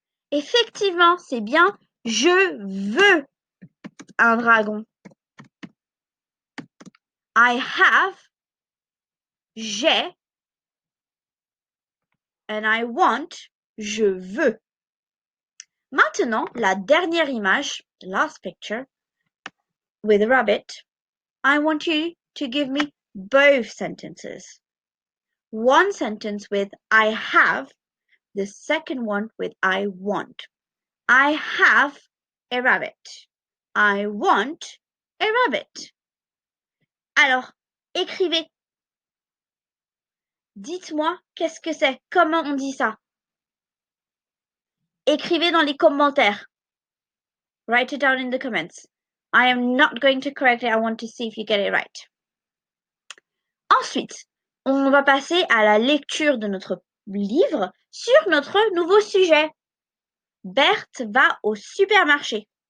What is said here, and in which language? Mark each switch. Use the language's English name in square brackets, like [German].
[French] Effectivement, c'est bien. Je veux un dragon. [English] I have, j'ai, and I want, je veux. [French] Maintenant, la dernière image, [English] the last picture, with a rabbit, I want you to give me both sentences. One sentence with I have, the second one with I want. I have a rabbit. I want a rabbit. [French] Alors, écrivez. Dites-moi qu'est-ce que c'est, comment on dit ça. Écrivez dans les commentaires. [English] Write it down in the comments. I am not going to correct it. I want to see if you get it right. [French] Ensuite, on va passer à la lecture de notre livre sur notre nouveau sujet. Berthe va au supermarché.